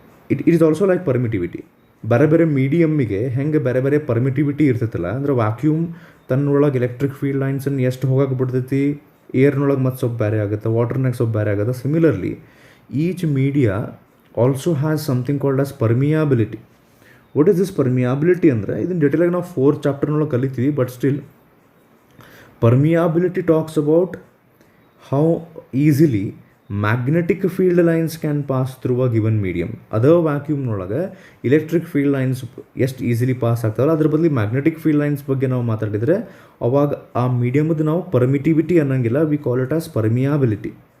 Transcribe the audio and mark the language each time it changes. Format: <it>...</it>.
<en>It is also like permittivity.</en> <kn>ಬೇರೆ ಬೇರೆ ಮೀಡಿಯಮ್ಮಿಗೆ ಹೆಂಗೆ ಬೇರೆ ಬೇರೆ ಪರ್ಮಿಟಿವಿಟಿ ಇರ್ತೈತಲ್ಲ, ಅಂದರೆ ವ್ಯಾಕ್ಯೂಮ್ ತನ್ನೊಳಗೆ ಎಲೆಕ್ಟ್ರಿಕ್ ಫೀಲ್ಡ್ ಲೈನ್ಸನ್ನು ಎಷ್ಟು ಹೋಗಕ್ಕೆ ಬಿಡ್ತೈತಿ, ಏರ್ನೊಳಗೆ ಮತ್ತು ಸ್ವಲ್ಪ ಬೇರೆ ಆಗುತ್ತೆ, ವಾಟರ್ನಾಗ ಸ್ವಲ್ಪ ಬೇರೆ ಆಗುತ್ತೆ.</kn> <en>Similarly each media also has something called as permeability. What is this permeability</en> <kn>ಅಂದರೆ ಇದನ್ನು ಡಿಟೇಲಾಗಿ ನಾವು 4th ಚಾಪ್ಟರ್ನೊಳಗೆ ಕಲಿತೀವಿ.</kn> <en>But still permeability talks about how easily magnetic field lines can pass through a given medium.</en> <kn>ಅದ ವ್ಯಾಕ್ಯೂಮ್ನೊಳಗೆ ಇಲೆಕ್ಟ್ರಿಕ್ ಫೀಲ್ಡ್ ಲೈನ್ಸ್ ಎಷ್ಟು easily pass ಆಗ್ತಾವಲ್ಲ ಅದ್ರ ಬದಲು magnetic field lines ಬಗ್ಗೆ ನಾವು ಮಾತಾಡಿದರೆ ಅವಾಗ ಆ ಮೀಡಿಯಮ್ದು ನಾವು ಪರ್ಮಿಟಿವಿಟಿ ಅನ್ನೋಂಗಿಲ್ಲ,</kn> <en>We call it as permeability.</en>